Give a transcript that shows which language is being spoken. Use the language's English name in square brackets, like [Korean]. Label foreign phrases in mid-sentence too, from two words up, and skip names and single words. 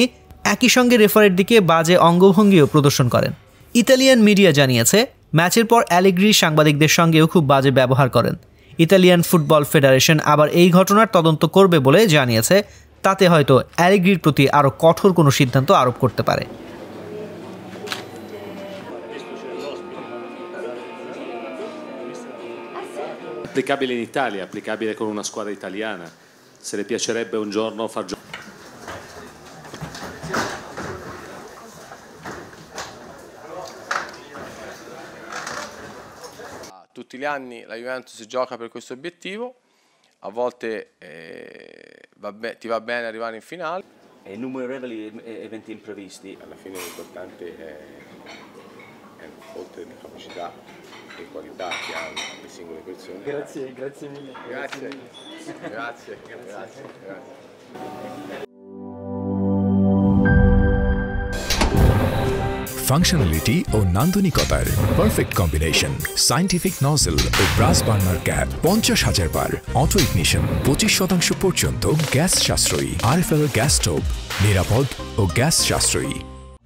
[Bangla] একই সঙ্গে রেফারির দিকে বাজে অঙ্গভঙ্গিও প্রদর্শন করেন। [English] Italian media [Bangla] জানিয়েছে, ম্যাচের পর অ্যালেগ্রি সাংবাদিকদের সঙ্গেও খুব বাজে ব্যবহার করেন। [English] Italian Football Federation [Bangla] আবার এই ঘটনার তদন্ত করবে বলে জানিয়েছে, তাতে হয়তো অ্যালেগ্রির প্রতি আরও কঠোর কোনো সিদ্ধান্ত আরোপ করতে পারে। [Italian] Applicabile in Italia, applicabile con una squadra italiana. Se le piacerebbe un giorno far giocare. Tutti gli anni la Juventus gioca per questo obiettivo, a volte ti va bene arrivare in finale. E innumerevoli eventi imprevisti. Alla fine l'importante è oltre le capacità e qualità che hanno le singole persone. Grazie mille. Grazie. [Bangla] ফাংশনালিটি ও নান্দনিকতার [English] perfect combination, scientific nozzle [Bangla] ও [English] brass burner cap, [Bangla] 50,000 বার [English] auto ignition, [Bangla] 25% পর্যন্ত গ্যাস সাশ্রয়ী, RFL [English] gas stove, [Bangla] নিরাপদ ও গ্যাস সাশ্রয়ী।